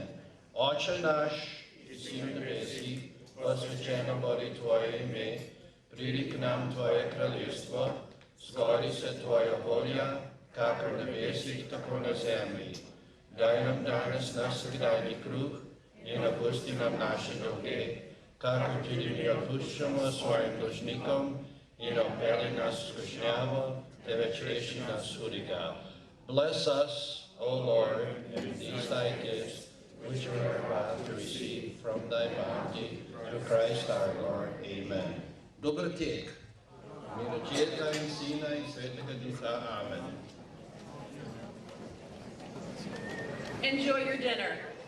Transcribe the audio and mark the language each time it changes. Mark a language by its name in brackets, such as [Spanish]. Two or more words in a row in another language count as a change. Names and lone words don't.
[Slovenian] Oče naš, ki si v nebesih, posvečeno bodi Tvoje ime, pridi k nam Tvoje kraljestvo, zgodi se Tvoja volja, kakor v nebesih, tako na zemlji. Daj nam danes naš vsakdanji kruh in oprosti nam naše dolge, kakor tudi mi odpuščamo svojim dolžnikom in ne vpelji nas v skušnjavo, temveč reši nas hudega. [English] Bless us, O Lord, and these thy gifts, which we are about to receive from thy bounty, through Christ our Lord. [Slovenian] Amen. Dober tek. V imenu Očeta in Sina in Svetega Duha. Amen. [English] Enjoy your dinner.